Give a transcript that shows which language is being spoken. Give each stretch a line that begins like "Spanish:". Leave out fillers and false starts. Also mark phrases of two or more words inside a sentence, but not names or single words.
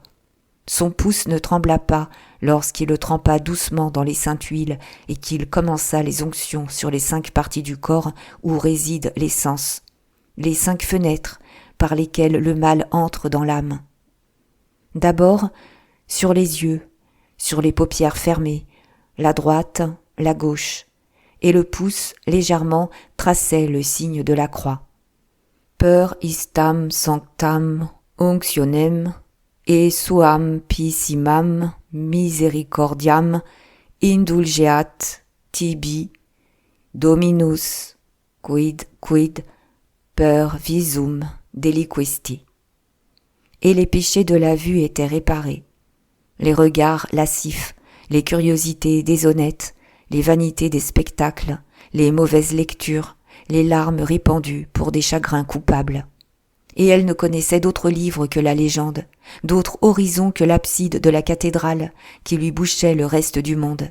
French: Son pouce ne trembla pas lorsqu'il le trempa doucement dans les saintes huiles et qu'il commença les onctions sur les 5 parties du corps où réside l'essence, les 5 fenêtres par lesquelles le mal entre dans l'âme. D'abord, sur les yeux, sur les paupières fermées, la droite, la gauche, et le pouce, légèrement, traçait le signe de la croix.
Latin: Per istam sanctam unctionem et suam pissimam misericordiam indulgeat tibi Dominus quid per visum deliquesti.
French: Et les péchés de la vue étaient réparés, les regards lascifs, les curiosités déshonnêtes, les vanités des spectacles, les mauvaises lectures, les larmes répandues pour des chagrins coupables. Et elle ne connaissait d'autres livres que la légende, d'autres horizons que l'abside de la cathédrale qui lui bouchait le reste du monde.